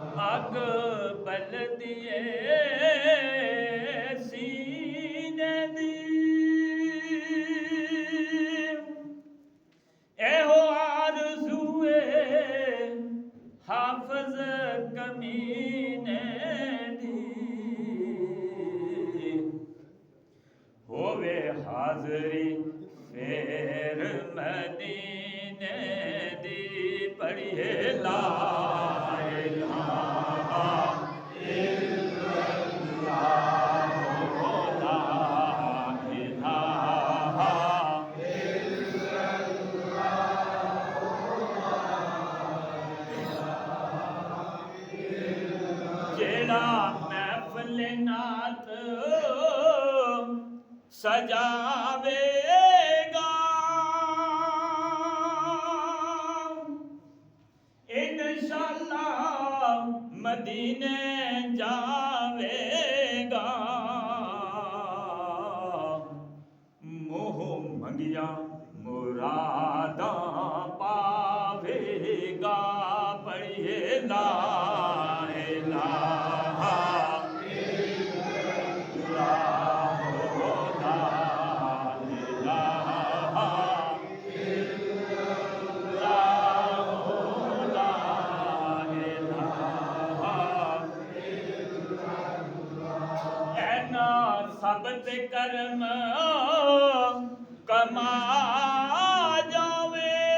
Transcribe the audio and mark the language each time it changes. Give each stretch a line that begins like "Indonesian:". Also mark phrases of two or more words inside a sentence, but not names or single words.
Punjabi: اگ بل دیے سینے دی ایہو آرزوئے حافظ کمینے دی ہووے حاضری فیر مدینے دی پڑھیے لا
Arabic: إله إلا الله لا إله
Punjabi: جہڑا محفل نعت سجاویگا ان شاء اللہ مدینے جاویگا موہ منگیاں مراداں پاویگا پڑھیے
Arabic: لا إله إلا الله لا إله إلا الله لا إله
Punjabi: اینا سب تے کرم کما جاوے